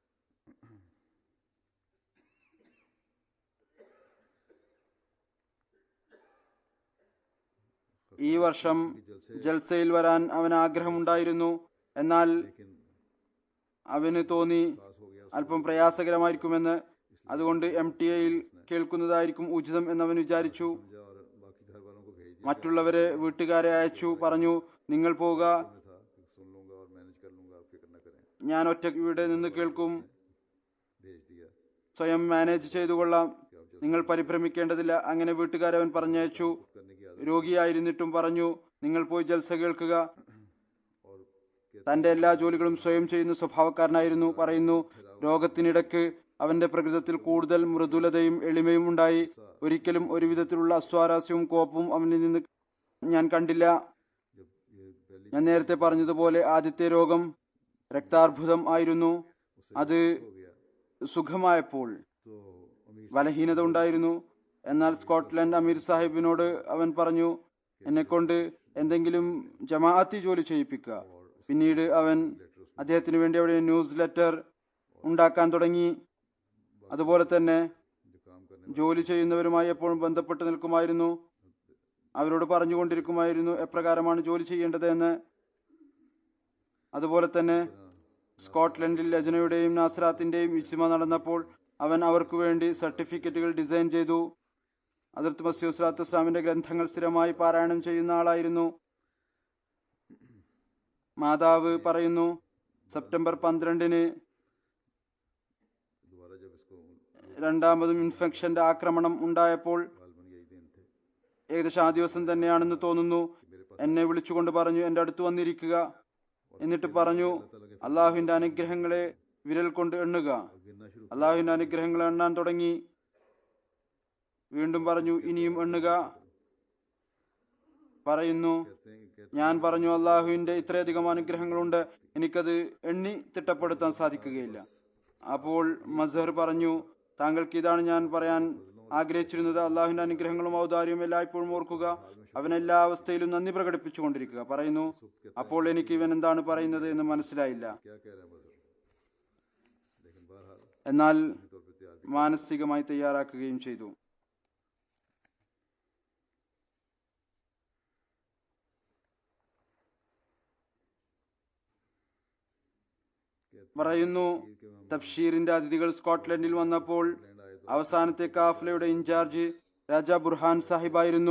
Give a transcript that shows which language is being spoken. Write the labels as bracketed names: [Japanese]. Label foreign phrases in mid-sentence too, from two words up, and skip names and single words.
[Malayalam] ഈ വർഷം ജൽസയിൽ വരാൻ അവന് ആഗ്രഹമുണ്ടായിരുന്നു. എന്നാൽ അവന് തോന്നി അല്പം പ്രയാസകരമായിരിക്കുമെന്ന്. അതുകൊണ്ട് MTA-യിൽ കേൾക്കുന്നതായിരിക്കും ഉചിതം എന്നവൻ വിചാരിച്ചു. [Urdu] اور باقی گھر والوں کو بھیج دیا [Malayalam] മറ്റുള്ളവരെ, വീട്ടുകാരെ അയച്ചു. പറഞ്ഞു, നിങ്ങൾ പോവുക, [Urdu] تھا کہ سن لوں گا اور مینیج کر لوں گا، آپ فکر نہ کریں. [Malayalam] ഞാൻ ഒറ്റ ഇവിടെ നിന്ന് കേൾക്കും, [Urdu] بھیج دیا [Malayalam] സ്വയം മാനേജ് ചെയ്തുകൊള്ളാം, നിങ്ങൾ പരിഭ്രമിക്കേണ്ടതില്ല. അങ്ങനെ വീട്ടുകാരെ അവൻ പറഞ്ഞയച്ചു. [Urdu] کرنے کی [Malayalam] രോഗിയായിരുന്നിട്ടും പറഞ്ഞു, നിങ്ങൾ പോയി ജൽസ കേൾക്കുക. [Urdu] और [Malayalam] തന്റെ എല്ലാ ജോലികളും സ്വയം ചെയ്യുന്ന സ്വഭാവക്കാരനായിരുന്നു. പറയുന്നു, രോഗത്തിനിടയ്ക്ക് അവന്റെ പ്രകൃതത്തിൽ കൂടുതൽ മൃദുലതയും എളിമയും ഉണ്ടായി. ഒരിക്കലും ഒരു വിധത്തിലുള്ള അസ്വാരസ്യവും കോപ്പവും അവനിൽ നിന്ന് ഞാൻ കണ്ടില്ല. [Urdu] جب یہ پہلی [Malayalam] ഞാൻ നേരത്തെ പറഞ്ഞതുപോലെ ആദ്യത്തെ രോഗം രക്താർബുദം ആയിരുന്നു. അത് [Urdu] ہو گیا [Malayalam] സുഖമായപ്പോൾ [Urdu] تو امیر [Malayalam] ബലഹീനത ഉണ്ടായിരുന്നു. എന്നാൽ സ്കോട്ട്ലൻഡ് അമീർ സാഹിബിനോട് അവൻ പറഞ്ഞു, എന്നെക്കൊണ്ട് എന്തെങ്കിലും ജമാഅത്തി ജോലി ചെയ്യിപ്പിക്കുക. പിന്നീട് അവൻ അദ്ദേഹത്തിന് വേണ്ടി അവിടെ [English] news letter [Malayalam] ഉണ്ടാക്കാൻ തുടങ്ങി. അതുപോലെ തന്നെ [Urdu] جو کام کرنے [Malayalam] ജോലി ചെയ്യുന്നവരുമായി എപ്പോഴും ബന്ധപ്പെട്ട് നിൽക്കുമായിരുന്നു. അവരോട് പറഞ്ഞുകൊണ്ടിരിക്കുമായിരുന്നു എപ്രകാരമാണ് ജോലി ചെയ്യേണ്ടത് എന്ന്. അതുപോലെ തന്നെ സ്കോട്ട്ലൻഡിൽ ലജനയുടെയും നാസറാത്തിന്റെയും ഇജ്തിമ നടന്നപ്പോൾ അവൻ അവർക്ക് വേണ്ടി [English] certificates design [Malayalam] ചെയ്തു. ഹദ്റത്ത് മസീഹ് സ്വല്ലല്ലാഹു ഇസ്ലാമിന്റെ ഗ്രന്ഥങ്ങൾ സ്ഥിരമായി പാരായണം ചെയ്യുന്ന ആളായിരുന്നു. മാതാവ് പറയുന്നു, സെപ്റ്റംബർ 12-ന് [Urdu] دوبارہ جب اس کو [Malayalam] രണ്ടാമതും ഇൻഫെക്ഷന്റെ ആക്രമണം ഉണ്ടായപ്പോൾ, [Urdu] غالباً یہی دن تھے [Malayalam] ഏകദേശം ആ ദിവസം തന്നെയാണെന്ന് തോന്നുന്നു, എന്നെ വിളിച്ചുകൊണ്ട് പറഞ്ഞു, എന്റെ അടുത്ത് വന്നിരിക്കുക. എന്നിട്ട് പറഞ്ഞു, അള്ളാഹുവിന്റെ അനുഗ്രഹങ്ങളെ വിരൽ കൊണ്ട് എണ്ണുക. [Urdu] گننا شروع [Malayalam] അള്ളാഹുവിന്റെ അനുഗ്രഹങ്ങൾ എണ്ണാൻ തുടങ്ങി. വീണ്ടും പറഞ്ഞു, ഇനിയും എണ്ണുക. പറയുന്നു, ഞാൻ പറഞ്ഞു, അള്ളാഹുവിന്റെ ഇത്രയധികം അനുഗ്രഹങ്ങളുണ്ട്, എനിക്കത് എണ്ണി തിട്ടപ്പെടുത്താൻ സാധിക്കുകയില്ല. അപ്പോൾ മസ്ഹർ പറഞ്ഞു, താങ്കൾക്ക് ഇതാണ് ഞാൻ പറയാൻ ആഗ്രഹിച്ചിരുന്നത്. അള്ളാഹുവിന്റെ അനുഗ്രഹങ്ങളും ഔദാര്യവും എല്ലായ്പ്പോഴും ഓർക്കുക, അവൻ എല്ലാ അവസ്ഥയിലും നന്ദി പ്രകടിപ്പിച്ചുകൊണ്ടിരിക്കുക. പറയുന്നു, അപ്പോൾ എനിക്ക് ഇവൻ എന്താണ് പറയുന്നത് എന്ന് മനസ്സിലായില്ല. [Urdu] کیا کہہ رہا ہے مظہر، لیکن بہرحال [Malayalam] എന്നാൽ [Urdu] طور پر تیار [Malayalam] മാനസികമായി തയ്യാറാക്കുകയും ചെയ്തു. പറയുന്നു, തബ്ഷീറിന്റെ അതിഥികൾ സ്കോട്ട്ലൻഡിൽ വന്നപ്പോൾ അവസാനത്തെ കാഫ്ലയുടെ ഇൻചാർജ് രാജാ ബുർഹാൻ സാഹിബായിരുന്നു.